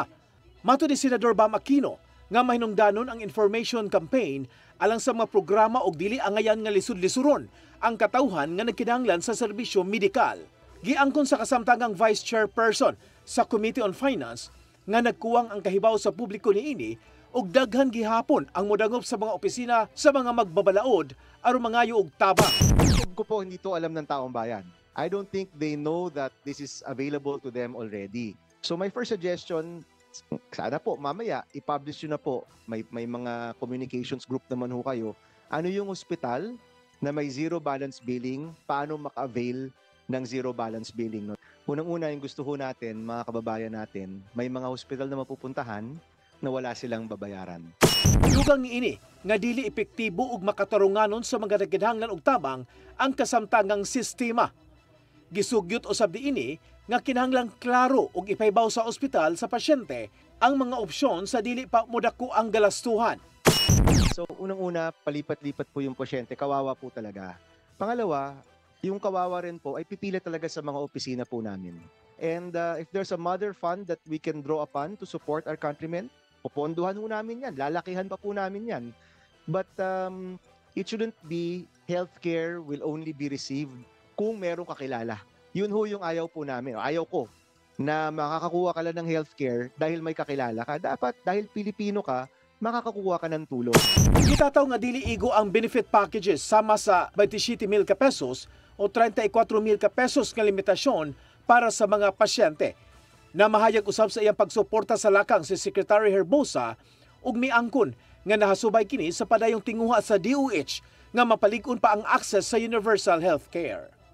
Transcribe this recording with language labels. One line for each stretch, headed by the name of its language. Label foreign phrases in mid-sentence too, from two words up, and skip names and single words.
Cebuano: Matud ni Senador Bam Aquino nga mahinungdanon ang
English: information campaign
Cebuano: alang sa mga programa og dili angayan nga lisud-lisuron ang katawhan nga nagkinahanglan sa serbisyo medikal. Giangkon sa kasamtangang Vice Chairperson sa Committee on Finance nga nagkuwang ang kahibaw sa publiko niini og daghan gihapon ang modangop sa mga opisina sa mga magbabalaod aron mangayo og tabang.
Filipino: Ko po hindi to alam ng taong bayan.
English: I don't think they know that this is available to them already. So my first suggestion,
Filipino: sana po mamaya i-publish nyo na po. May mga
English: communications group
Filipino: naman ho kayo. Ano yung hospital na may
English: zero balance billing,
Filipino: paano maka-avail ng
English: zero balance billing.
Filipino: Unang-una yung gusto ho natin, mga kababayan natin, may mga hospital na mapupuntahan na wala silang babayaran.
Cebuano: Dugang niini nga dili epektibo ug makatarunganon sa mga nagkinahanglan og tabang ang kasamtangang sistema. Gisugyot usab diini nga kinahanglang klaro ug ipaybaw sa ospital sa pasyente ang mga opsyon sa dili pa modako ang galastuhan.
Filipino: So unang-una, palipat-lipat po yung pasyente, kawawa po talaga. Pangalawa, yung kawawa rin po ay pipila talaga sa mga opisina po namin.
English: And if there's a mother fund that we can draw upon to support our countrymen,
Filipino: puponduhan ho namin yan, lalakihan pa po namin yan.
English: But it shouldn't be healthcare will only be received
Filipino: kung merong kakilala. Yun ho yung ayaw po namin, ayaw ko, na makakakuha ka lang ng healthcare dahil may kakilala ka. Dapat dahil Pilipino ka, makakakuha ka ng tulong.
Cebuano: Gitataw nga dili igo ang
English: benefit packages
Cebuano: sama sa 27,000 pesos o 34,000 pesos nga limitasyon para sa mga pasyente. Na mahayag usab sa iyang pagsuporta sa lakang si Secretary Herbosa ug miangkon nga nahasubay kini sa padayong tinguha sa DOH nga mapalig-on pa ang access sa
English: universal healthcare.